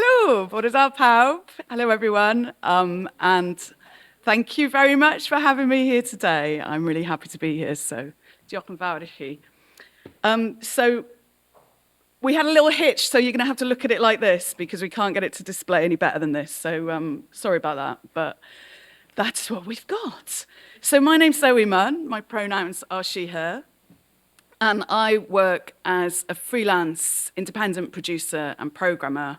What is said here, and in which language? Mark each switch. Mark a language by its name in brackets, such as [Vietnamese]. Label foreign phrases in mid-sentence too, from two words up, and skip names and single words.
[Welsh] Bore da pawb. [English] Hello, everyone. And thank you very much for having me here today. I'm really happy to be here, so [Welsh] diolch yn fawr I chi. [English] So we had a little hitch, so you're going to have to look at it like this because we can't get it to display any better than this. So sorry about that, but that's what we've got. So my name's Zoe Munn. My pronouns are she, her. And I work as a freelance independent producer and programmer.